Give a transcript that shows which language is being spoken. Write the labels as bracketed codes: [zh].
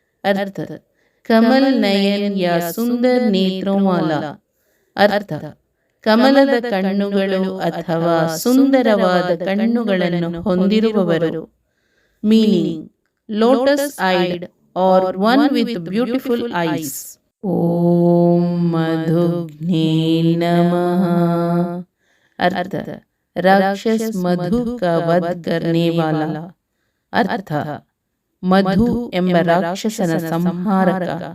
[hi] अर्थ, कमल नयन या सुंदर नेत्रों वाला. [kn] अर्थ, ಕಮಲದ ಕಣ್ಣುಗಳು ಅಥವಾ ಸುಂದರವಾದ ಕಣ್ಣುಗಳನ್ನು ಹೊಂದಿರುವವರು. [en] Meaning, lotus eyed are one with beautiful eyes. [sa] ಓಂ ಮಧುಘ್ನೇ ನಮಃ. [hi] अर्थ, राक्षस मधु का वध करने वाला. [kn] अर्थ, ಮಧು ಎಂಬ ರಾಕ್ಷಸನ ಸಂಹಾರಕ.